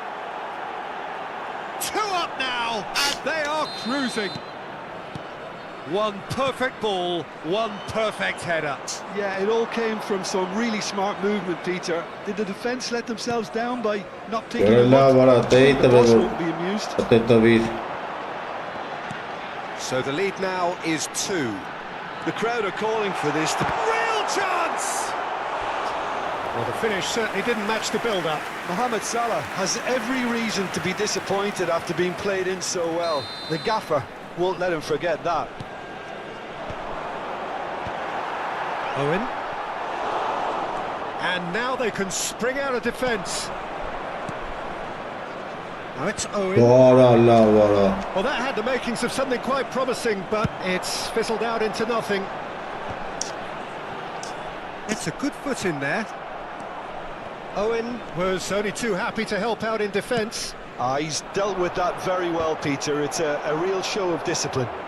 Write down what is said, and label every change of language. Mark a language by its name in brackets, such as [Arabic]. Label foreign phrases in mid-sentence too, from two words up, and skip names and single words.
[English] 2 up now, and they are cruising. One perfect ball, one perfect header. Yeah, it all came from some really smart movement, Peter. Did the defence let themselves down by not picking [Armenian] Բարի [English] him [Armenian] լավ [English] up? [Armenian] արա, դե [English] The boss [Armenian] տվե [English] won't be amused. [Armenian] տվիր։ [English] So the lead now is 2. The crowd are calling for this. Real chance! Well, the finish certainly didn't match the build-up. Mohamed Salah has every reason to be disappointed after being played in so well. The gaffer won't let him forget that. Owen. And now they can spring out of defence. Now it's Owen. [Armenian] Արա լավ արա։ [English] Well, that had the makings of something quite promising, but it's fizzled out into nothing. It's a good foot in there. Owen was only too happy to help out in defence. He's dealt with that very well, Peter. It's a real show of discipline.